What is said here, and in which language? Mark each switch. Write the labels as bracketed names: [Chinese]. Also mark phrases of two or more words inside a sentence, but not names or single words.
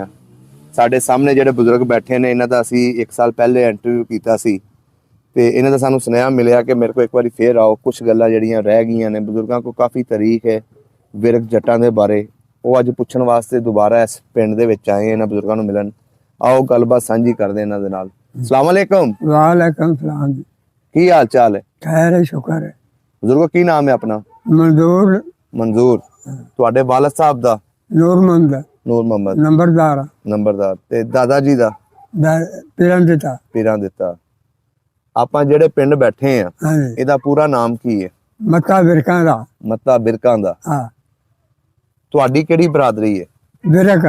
[Punjabi] ਸਾਡੇ ਸਾਹਮਣੇ ਜਿਹੜੇ ਬਜ਼ੁਰਗ ਬੈਠੇ ਨੇ ਇਨ੍ਹਾਂ ਦਾ ਅਸੀਂ 1 ਸਾਲ ਪਹਿਲੇ ਇੰਟਰਵਿਊ ਕੀਤਾ ਸੀ ਤੇ ਇਨ੍ਹਾਂ ਦਾ ਸਾਨੂੰ ਸੁਨੇਹਾ ਮਿਲਿਆ ਕਿ ਮੇਰੇ ਕੋ ਏਕ ਬਾਰੀ ਫਿਰ ਆਓ, ਕੁਛ ਗੱਲਾਂ ਜਿਹੜੀਆਂ ਰਹਿ ਗਈਆਂ ਨੇ। ਬਜ਼ੁਰਗਾਂ ਕੋ ਕਾਫ਼ੀ ਤਾਰੀਖ਼ ਹੈ ਵਿਰਕ ਜੱਟਾਂ ਦੇ ਬਾਰੇ, ਵੋ ਅੱਜ ਪੁੱਛਣ ਵਾਸਤੇ ਦੋਬਾਰਾ ਇਸ ਪਿੰਡ ਦੇ ਵਿਚ ਆਏ ਇਨ੍ਹਾਂ ਬਜ਼ੁਰਗਾਂ ਨੂੰ ਮਿਲਣ। ਆਓ ਗੱਲਬਾਤ ਸਾਂਝੀ ਕਰਦੇ ਇਨ੍ਹਾਂ ਦੇ ਨਾਲ। [Arabic] السلام عليكم۔ وعليكم السلام [Punjabi] ਜੀ, ਕੀ ਹਾਲ ਚਾਲ ਹੈ? ਖ਼ੈਰ ਹੈ, ਸ਼ੁਕਰ ਹੈ। ਬਜ਼ੁਰਗੋ ਕੀ ਨਾਮ ਹੈ ਆਪਣਾ? ਮੰਜ਼ੂਰ। मंजूर ਤੁਹਾਡੇ ਵਾਲਦ ਸਾਹਿਬ ਦਾ? ਨੂਰ ਮੁਹੰਮਦ। ਨੂਰ ਮੁਹੰਮਦ ਨੰਬਰਦਾਰ। ਨੰਬਰਦਾਰ ਤੇ ਦਾਦਾ ਜੀ ਦਾ? ਪੀਰਾਂ ਦਿੱਤਾ। ਪੀਰਾਂ ਦਿੱਤਾ। ਆਪਾਂ ਜਿਹੜੇ ਪਿੰਡ ਬੈਠੇ ਆ ਇਹਦਾ ਪੂਰਾ ਨਾਮ ਕੀ ਹੈ? ਮੱਤਾ ਵਿਰਕਾਂ ਦਾ। ਮੱਤਾ ਵਿਰਕਾਂ ਦਾ। ਹਾਂ। ਤੁਹਾਡੀ ਕਿਹੜੀ ਬਰਾਦਰੀ ਹੈ? ਵਿਰਕ।